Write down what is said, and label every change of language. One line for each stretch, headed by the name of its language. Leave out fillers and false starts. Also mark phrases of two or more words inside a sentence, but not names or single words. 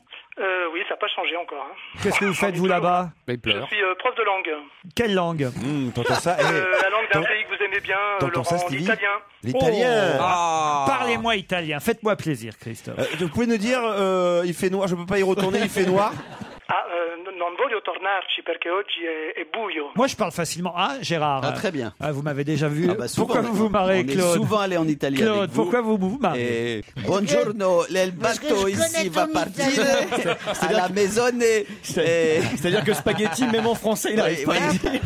French: Oui, ça n'a pas changé encore. Hein. Qu'est-ce que vous faites, vous, là-bas? Je suis prof de langue. Quelle langue? T'entends ça? La langue d'un pays que vous aimez bien, t'entends ça, Laurent, Stevie? l'italien. L'italien. Parlez-moi italien. Faites-moi plaisir, Christophe. Vous pouvez nous dire, il fait noir, je peux pas y retourner, il fait noir?
Italian: Non voglio tornarci perché oggi è buio.
French: Moi, je parle facilement. Ah, Gérard. Ah, très bien. Ah, vous m'avez déjà vu. Souvent, pourquoi vous vous marrez, on est Claude? souvent allé en Italie Claude, avec vous. pourquoi vous vous marrez? Buongiorno, il bateau ici va partir à la maison. C'est-à-dire que spaghetti, même en français, il arrive pas à le dire.